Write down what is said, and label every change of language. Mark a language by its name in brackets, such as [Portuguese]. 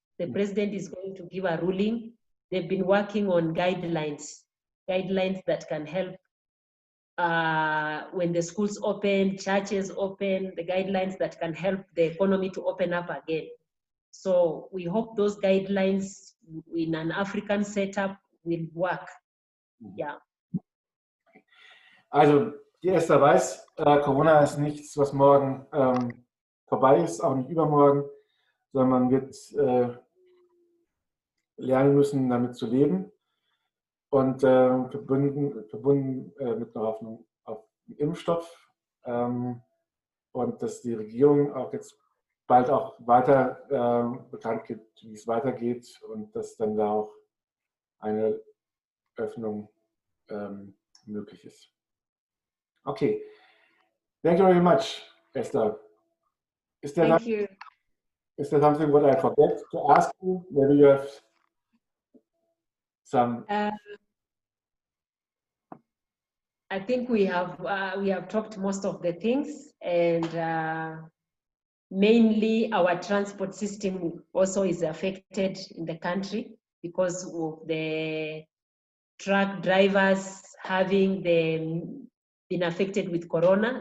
[English] The president is going to give a ruling. They've been working on guidelines that can help when the schools open, churches open, the guidelines that can help the economy to open up again. So we hope those guidelines in an African setup will work. [German] Ja. Also, die Esther weiß, Corona ist nichts, was morgen vorbei ist, auch nicht übermorgen, sondern man wird lernen müssen, damit zu leben und verbunden mit einer Hoffnung auf einen Impfstoff und dass die Regierung auch jetzt bald auch weiter bekannt gibt, wie es weitergeht und dass dann da auch eine Öffnung möglich ist. [English] Okay. Thank you very much, Esther. Thank you. Is there something what I forget to ask you? Maybe you have some. I think we have talked most of the things, and mainly our transport system also is affected in the country because of the truck drivers having been affected with corona.